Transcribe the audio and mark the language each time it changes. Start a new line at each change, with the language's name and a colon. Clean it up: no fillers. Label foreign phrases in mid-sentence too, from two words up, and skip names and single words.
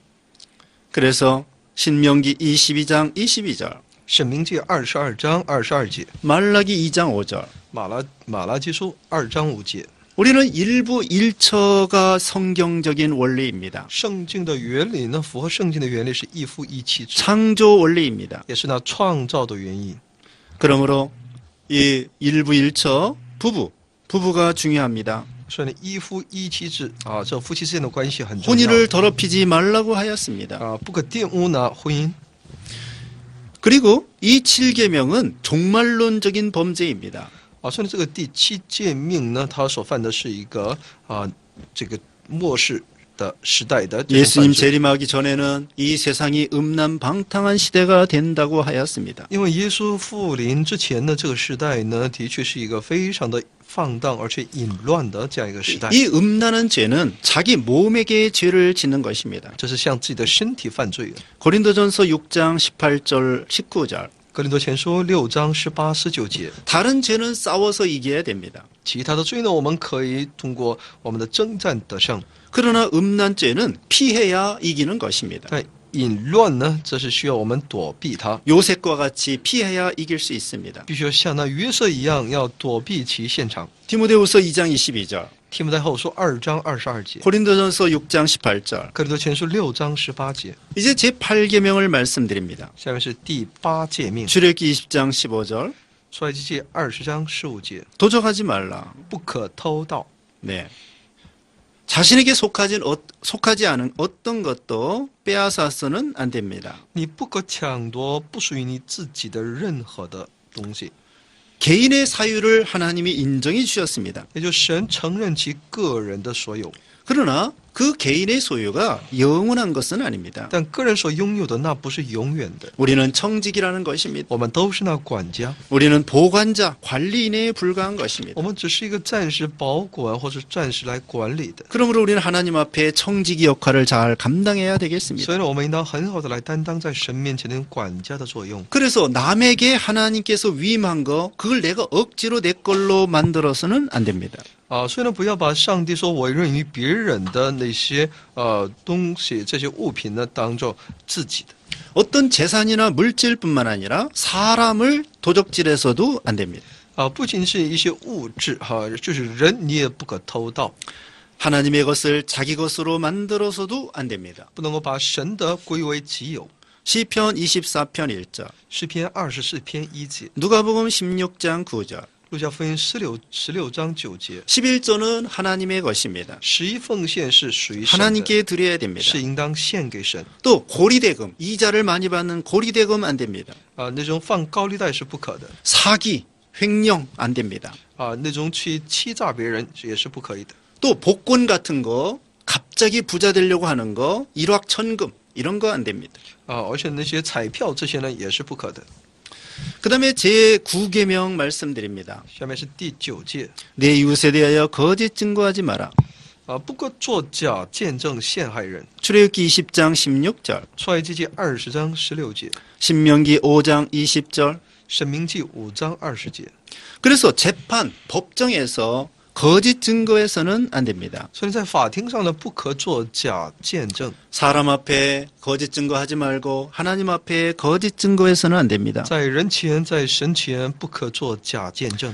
Korean: 그래서 신명기 22장 22절
Chinese: 申命记22章22节，
Korean: 말라기 2장 5절
Chinese: 马拉基书2章5节。
Korean: 우리는 일부 일처가 성경적인 원리입니다.
Chinese: 圣经的原理呢，符合圣经的原理是一夫一妻制，
Korean: 창조 원리입니다.
Chinese: 也是呢创造的原因。
Korean: 그러므로 이 일부일처 부부가 중요합니다.
Chinese: 所以呢，一夫一妻制啊，这夫妻之间的关系很重要
Korean: 혼인을 더럽히지 말라고 하였습니다.
Chinese: 啊，不可玷污呢婚姻。
Korean: 그리고 이 7계명은 종말론적인 범죄입니다.
Chinese: 啊，所以呢，这个第七诫命呢，它所犯的是一个这个末世的时代的这种
Korean: 예수님
Chinese: 犯罪。
Korean: 재림하기 전에는 이 세상이 음란방탕한 시대가 된다고 하였습니다.
Chinese: 因为耶稣复临之前呢，这个时代呢，的确是一个非常的放荡而且淫乱的这样一个时代。
Korean: 이 음란한 죄는 자기 몸에게 죄를 짓는 것입니다.
Chinese: 这是向自己的身体犯罪的。
Korean: 고린도전서 6장 18절 19절.
Chinese: 格林多前书6章18、19节。
Korean: 다른 죄는 싸워서 이겨야 됩니다.
Chinese: 其他的罪呢，我们可以通过我们的征战得胜。
Korean: 그러나 음란죄는 피해야 이기는 것입니다.
Chinese: 但淫乱呢，这是需要我们躲避它，
Korean: 요셉과 같이 피해야 이길 수 있습니다.
Chinese: 必须要像那约瑟一样，要躲避其现场。
Korean: 디모데후서 2장 22절.
Chinese: 提摩太后书2章22节，
Korean: 고린도전서 6장 18절.
Chinese: 格林多前书6章18节。
Korean: 이제 제8계명을 말씀드립니다.
Chinese: 下面是第8诫命，
Korean: 출애굽기 20장 15절.
Chinese: 出埃及记20章15节，
Korean: 도적하지 말라.
Chinese: 不可偷盗。
Korean: 네. 자신에게 속하지 않은 어떤 것도 빼앗아서는 안 됩니다.
Chinese: 你不可抢夺不属于你自己的任何的东西。
Korean: 개인의 사유를 하나님이 인정해 주셨습니다.
Chinese: 也就神承认其个人的所有，
Korean: 그러나 그 개인의 소유가 영원한 것은 아닙니다.
Chinese: 但个人所拥有的那不是永远的。
Korean: 우리는 청직이라는 것입니다.
Chinese: 我们都是那管家，
Korean: 우리는 보관자, 관리인에 불과한 것입니다.
Chinese: 我们只是一个暂时保管或者暂时来管理的。
Korean: 그러므로 우리는 하나님 앞에 청지기 역할을 잘 감당해야 되겠습니다.
Chinese: 所以呢，我们应当很好的来担当在神面前的管家的作用。
Korean: 그래서 남에게 하나님께서 위임한 거 그걸 내가 억지로 내 걸로 만들어서는 안 됩니다.
Chinese: 所以呢，不要把上帝所委任于别人的那些东西、这些物品呢，当做自己的。
Korean: 어떤 재산이나 물질뿐만 아니라 사람을 도적질해서도 안 됩니다.
Chinese: 不仅是一些物质就是人你也不可偷盗，
Korean: 하나님의 것을 자기 것으로 만들어서도 안 됩니다.
Chinese: 不能够把神的归为己有。
Korean: 시편 24편 1절,
Chinese: 诗篇24篇1节，
Korean: 누가복음 16장 9절,
Chinese: 路加福音16章9节，
Korean: 11조는 하나님의 것입니다.
Chinese: 11 奉献是属于神的，
Korean: 하나님께 드려야 됩니다.
Chinese: 是应当献给神。
Korean: 또 고리대금, 이자를 많이 받는 고리대금 안 됩니다.
Chinese: 那种放高利贷是不可的。
Korean: 사기, 횡령 안 됩니다.
Chinese: 那种去欺诈别人也是不可以的。
Korean: 또 복권 같은 거, 갑자기 부자 되려고 하는 거, 일확천금 이런 거 안 됩니다.
Chinese: 而且那些彩票这些呢也是不可的。
Korean: 그 다음에 제9계명 말씀드립니다.
Chinese: 下面是第9诫，
Korean: 내 이웃에 대하여 거짓 증거하지 마라.
Chinese: 不可作假见证陷害人。
Korean: 출애굽기 20장 16절,
Chinese: 出埃及记20章16节，
Korean: 신명기 5장 20절.
Chinese: 申命记5章20节。
Korean: 그래서 재판, 법정에서 거짓 증거해서는 안 됩니다.
Chinese: 所以在法庭上呢，不可作假见证。
Korean: 사람 앞에 거짓 증거하지 말고 하나님 앞에 거짓 증거해서는 안 됩니다.
Chinese: 在人前，在神前，不可作假见证。